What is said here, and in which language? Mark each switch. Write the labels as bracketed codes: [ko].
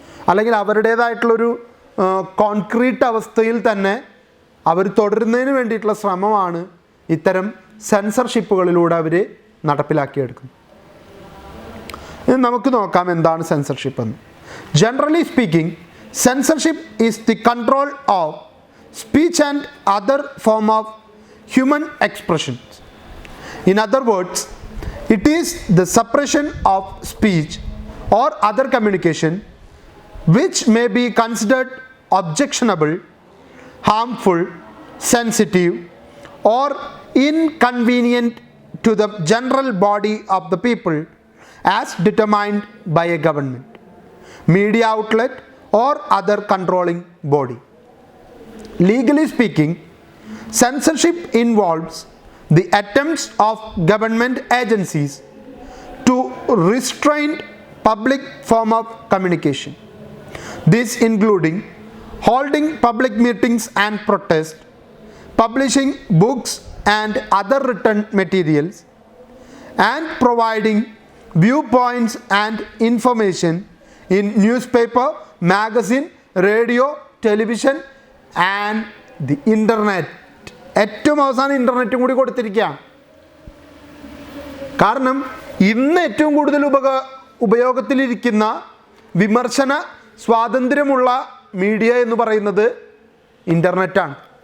[ml] അല്ലെങ്കിൽ അവരുടേതായിട്ടുള്ളൊരു കോൺക്രീറ്റ് അവസ്ഥയിൽ തന്നെ അവർ തുടരുന്നതിന് വേണ്ടിയിട്ടുള്ള ശ്രമമാണ് ഇത്തരം സെൻസർഷിപ്പുകളിലൂടെ അവർ നടപ്പിലാക്കിയെടുക്കുന്നത്. ഇനി നമുക്ക് നോക്കാം എന്താണ് സെൻസർഷിപ്പ് എന്ന്. [en] Generally speaking, censorship is the control of speech and other form of human expressions. In other words, it is the suppression of speech or other communication which may be considered objectionable, harmful, sensitive, or inconvenient to the general body of the people as determined by a government, media outlet, or other controlling body. Legally speaking, censorship involves the attempts of government agencies to restrain public form of communication This including holding public meetings and protests, publishing books and other written materials, and providing viewpoints and information in newspaper, magazine, radio, television and the internet. [ml] ഏറ്റവും അവസാനം ഇൻ്റർനെറ്റും കൂടി കൊടുത്തിരിക്കുകയാണ്. കാരണം ഇന്ന് ഏറ്റവും കൂടുതൽ ഉപയോഗത്തിലിരിക്കുന്ന വിമർശന സ്വാതന്ത്ര്യമുള്ള media എന്ന് പറയുന്നത് ഇൻ്റർനെറ്റാണ്.